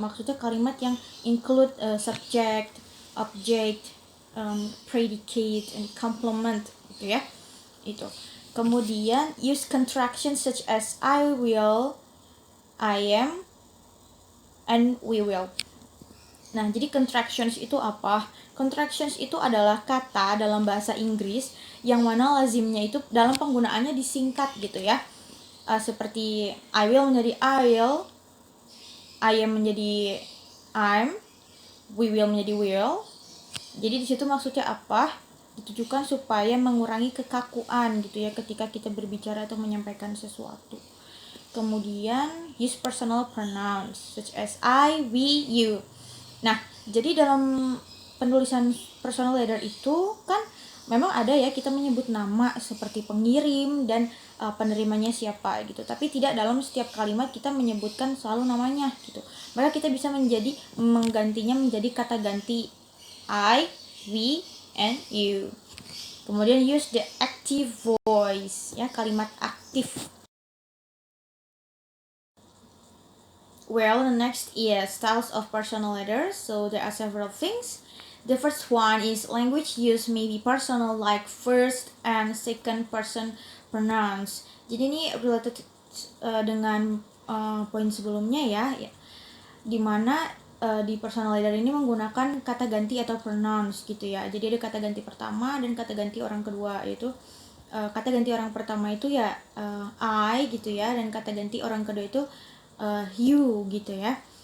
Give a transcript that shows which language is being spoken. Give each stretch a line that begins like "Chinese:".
Indonesian: Maksudnya kalimat yang
English: include subject, object, predicate, and complement
Indonesian: gitu ya. Itu.
English: Kemudian use contractions such as I will, I am, and we will.
Indonesian: Nah, jadi contractions itu apa? Contractions itu adalah kata dalam bahasa Inggris yang mana lazimnya itu dalam penggunaannya disingkat gitu ya. Seperti
English: I will
Indonesian: menjadi I will,
English: I am
Indonesian: menjadi I'm,
English: we will
Indonesian: menjadi will. Jadi di situ maksudnya apa? Ditujukan supaya mengurangi kekakuan gitu ya ketika kita berbicara atau menyampaikan sesuatu.
English: Kemudian use personal pronouns such as I, we, you.
Indonesian: Nah, jadi dalam penulisan personal letter itu kan memang ada ya kita menyebut nama seperti pengirim dan penerimanya siapa gitu. Tapi tidak dalam setiap kalimat kita menyebutkan selalu namanya gitu. Maka kita bisa menggantinya menjadi kata ganti
English: I, we, and you.
Indonesian: Kemudian
English: use the active voice ya,
Indonesian: kalimat aktif.
English: Well, the next is styles of personal letters. So there are several things. The first one is language use may be personal, like first and second person pronouns.
Indonesian: Jadi ini related dengan poin sebelumnya ya, dimana di personal letter ini menggunakan kata ganti atau pronouns gitu ya. Jadi ada kata ganti pertama dan kata ganti orang kedua, yaitu kata ganti orang pertama itu ya I gitu ya, dan kata ganti orang kedua itu you gitu ya.